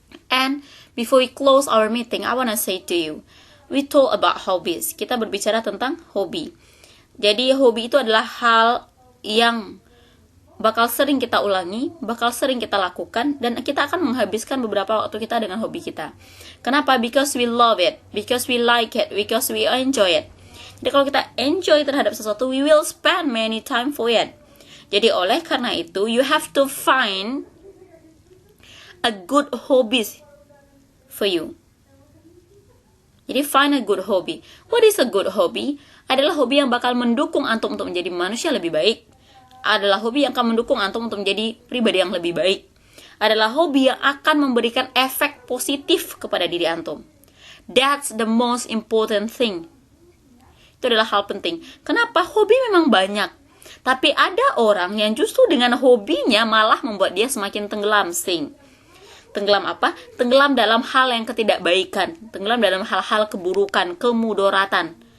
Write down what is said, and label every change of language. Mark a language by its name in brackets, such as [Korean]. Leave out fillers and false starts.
[English] And before we close our meeting, I wanna say to you, we talk about hobbies. [Indonesian] Kita berbicara tentang hobi. Jadi hobi itu adalah hal yang bakal sering kita ulangi, bakal sering kita lakukan, dan kita akan menghabiskan beberapa waktu kita dengan hobi kita. Kenapa? [English] Because we love it, because we like it, because we enjoy it. [Indonesian] Jadi kalau kita [English] enjoy [Indonesian] terhadap sesuatu, [English] we will spend many time for it. [Indonesian] Jadi oleh karena itu, [English] you have to find a good hobbies for you. [Indonesian] Jadi [English] find a good hobby. What is a good hobby? [Indonesian] Adalah hobi yang bakal mendukung antum untuk menjadi manusia lebih baik. Adalah hobi yang akan mendukung antum untuk menjadi pribadi yang lebih baik. Adalah hobi yang akan memberikan efek positif kepada diri antum. [English] That's the most important thing. [Indonesian] Itu adalah hal penting. Kenapa? Hobi memang banyak. Tapi ada orang yang justru dengan hobinya malah membuat dia semakin tenggelam, Tenggelam apa? Tenggelam dalam hal yang ketidakbaikan. Tenggelam dalam hal-hal keburukan, kemudoratan.